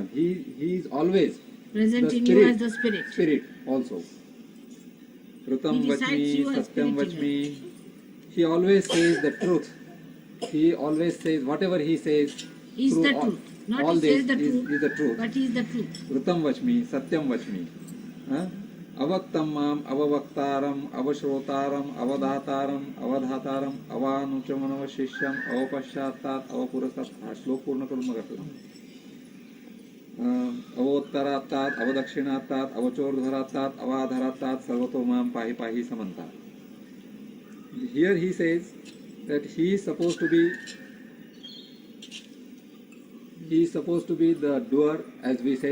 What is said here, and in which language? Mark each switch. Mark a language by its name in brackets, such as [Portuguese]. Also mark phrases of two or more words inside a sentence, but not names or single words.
[English] He is always present in you as the spirit. Spirit also. [Sanskrit] ऋतं वच्मि, सत्यं वच्मि. [English] He always says the truth. He always says whatever he says is the truth. Not all he this says the truth, is the truth. but he is the truth. [Sanskrit] ऋतं वच्मि, सत्यं वच्मि। अवतु माम्, अव वक्तारम्, अव श्रोतारम्, अव धातारम्, अव धातारम्, अवानूचानमव शिष्यम्, अव पश्चात्तात्, अव पुरस्तात्. [Marathi] श्लोक पूर्ण करून मग असतो. [Sanskrit] अवोत्तरात्तात्, अव दक्षिणात्तात्, अव चोर्ध्वात्तात्, अवाधरात्तात्, सर्वतो मां पाहि पाहि समन्तात्. [English] Here he says that he is supposed to be the doer, as we said.